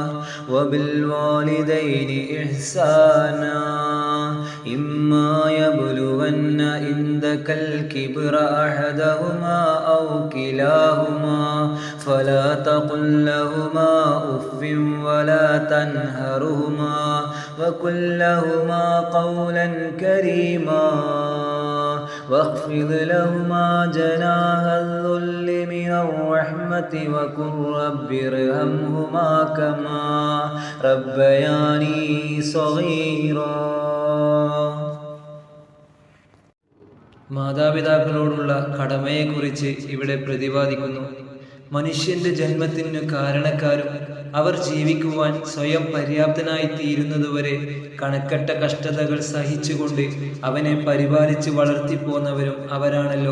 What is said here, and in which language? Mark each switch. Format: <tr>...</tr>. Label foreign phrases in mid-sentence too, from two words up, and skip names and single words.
<ar>وبالوالدين إحسانا إما يبلغن عندك الكبر أحدهما أو كلاهما فلا تقل لهما أف ولا تنهرهما وقل لهما قولا كريما واخفض لهما جناح الذل من الرحمة وقل رب ارحمهما كما ربياني صغيرا.</ar> <ml>മാതാപിതാക്കളോടുള്ള കടമയെക്കുറിച്ച് ഇവിടെ പ്രതിപാദിക്കുന്നു. മനുഷ്യന്റെ ജന്മത്തിന് കാരണക്കാരും അവർ ജീവിക്കുവാൻ സ്വയം പര്യാപ്തനായി തീരുന്നതുവരെ കണക്കറ്റ കഷ്ടതകൾ സഹിച്ചുകൊണ്ട് അവനെ പരിപാലിച്ച് വളർത്തിപ്പോന്നവരും അവരാണല്ലോ.</ml>